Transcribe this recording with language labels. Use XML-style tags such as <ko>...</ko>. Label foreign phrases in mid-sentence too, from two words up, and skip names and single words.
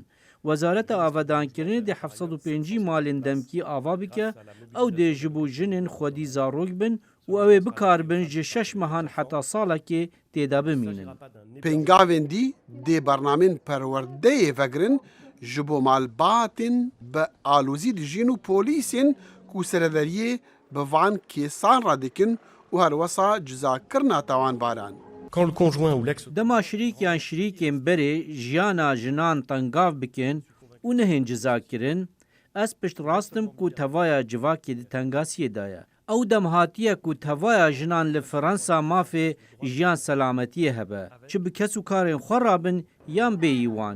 <ku>Wezareta Avedankirinê dê 705 malên demkî ava bike, ew dê ji bo jinên xwedî zarok bin û ew ê bikarbin ji 6 mehan heta salekê têde bimînin. Pêngavên dî dê bernamên perwerdeyê vegirin ji bo malbatên bi alozî dijîn û polîsên ku sereveriyê bi van kêsan radikin û her wesa cizakirina tawanbaran.</ku> <fr>quand le conjoint ou l'ex</fr> <ku>Dema şirîkyan şirîkên berê jiyana jinan tengav bikin û nehên cizakirin, ez pişt rastim ku tevaya civakê di tengasiyê de ye. Ew dem hatiye ku tevaya jinan li Fransa mafê jiyan selametiyê hebe. Çi bi kes û karên xwe rabin yan bêyî wan.</ku>